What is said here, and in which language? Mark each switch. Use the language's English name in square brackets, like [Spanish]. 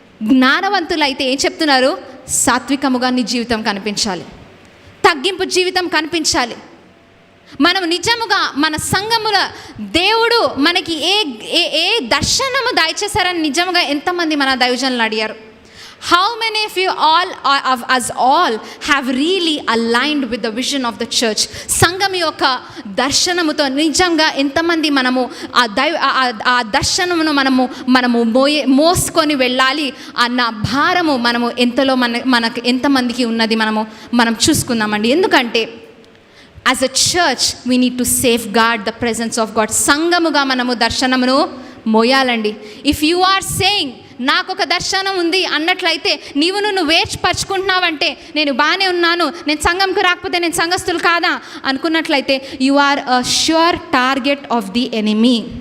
[Telugu] జ్ఞానవంతులైతే ఏం చెప్తున్నారు? సాత్వికముగా నీ జీవితం కనిపించాలి, తగ్గింపు జీవితం కనిపించాలి. మనం నిజముగా మన సంఘముల దేవుడు మనకి ఏ దర్శనము దయచేశారని నిజంగా ఎంతమంది మన దైవజనులు అడిగారు. [English] How many of you all have really aligned with the vision of the church? [Telugu] సంఘం యొక్క దర్శనముతో నిజంగా ఎంతమంది మనము ఆ దర్శనమును మనము మోసుకొని వెళ్ళాలి అన్న భారము మనము మనకు ఎంతమందికి ఉన్నది మనం చూసుకుందామండి. [English] ఎందుకంటే as a church we need to safeguard the presence of God. [Telugu] సంఘముగా మనము దర్శనమును మోయాలండి. [English] If you are saying [Telugu] నాకు ఒక దర్శనం ఉంది అన్నట్లయితే నువ్వు వేర్చిపరుచుకుంటున్నావంటే నేను బాగానే ఉన్నాను, నేను సంఘంకు రాకపోతే నేను సంఘస్థులు కాదా అనుకున్నట్లయితే [English] You are a sure target of the enemy.